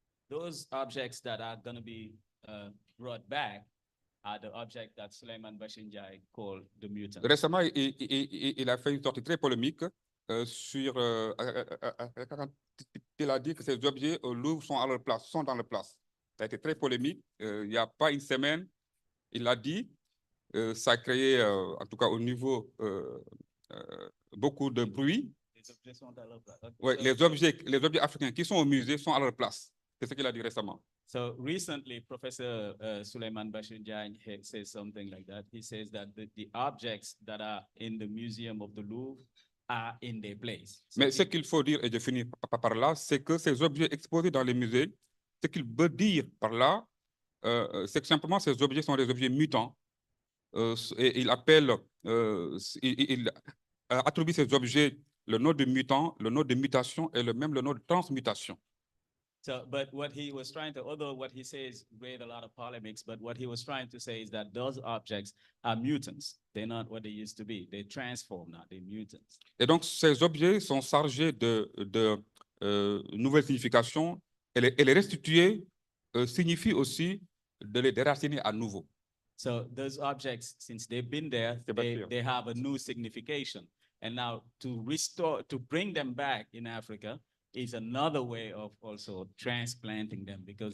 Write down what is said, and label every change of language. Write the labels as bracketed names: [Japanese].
[English] Those objects that are going to be brought back are the objects that Souleymane Bachir Diagne called the mutants. [French] Récemment, il a fait une sortie très polémique sur quand il a dit que ces objets au Louvre sont à leur place, sont dans leur place. Ça a été très polémique. Il n'y a pas une semaine, il l'a dit. Ça a créé, en tout cas au niveau, beaucoup de bruit. Les objets sont à leur place. Okay. Ouais, [English] So, [French] les objets africains qui sont au musée sont à leur place. C'est ce qu'il a dit récemment. [English] So recently, Professor Souleymane Bachir Diagne says something like that. He says that the objects that are in the Museum of the Louvre are in their place. So [French] mais ce qu'il faut dire, et je finis par là, c'est que ces objets exposés dans les musées, ce qu'il veut dire par là, c'est que simplement ces objets sont des objets mutants. Et il appelle, il attribue ces objets le nom de mutant, le nom de mutation et même le nom de transmutation. [English] So, but what he was trying to, although what he says create a lot of polemics, but what he was trying to say is that those objects are mutants. They're not what they used to be. They transform now. They're mutants. [French] Et donc, ces objets sont chargés de nouvelles significations. Et les restituer signifie aussi de les déraciner à nouveau. [English] So those objects, since they've been there, they have a new signification. And now to restore, to bring them back in Africa, is another way of also transplanting them because